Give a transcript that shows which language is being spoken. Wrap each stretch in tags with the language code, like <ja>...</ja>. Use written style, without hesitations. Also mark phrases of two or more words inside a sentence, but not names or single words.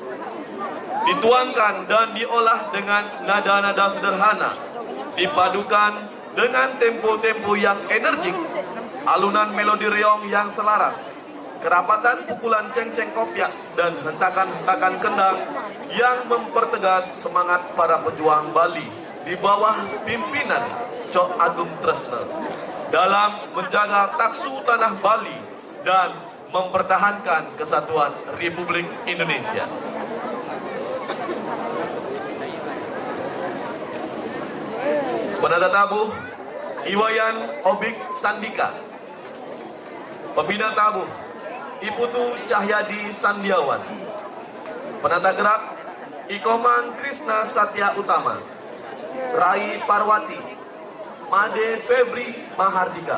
<id>Dituangkan dan diolah dengan nada-nada sederhana, dipadukan dengan tempo-tempo yang energik, alunan melodi reong yang selaras, kerapatan pukulan ceng-ceng kopyak, dan hentakan-hentakan kendang yang mempertegas semangat para pejuang Bali di bawah pimpinan Cok Agung Tresna dalam menjaga taksu tanah Bali dan mempertahankan kesatuan Republik Indonesia. Penata tabuh Iwayan Obik Sandika. Pembina tabuh Iputu Cahyadi Sandiawan. Penata gerak Ikomang Krisna Satya Utama, Rai Parwati, Made Febri Mahardika.</id>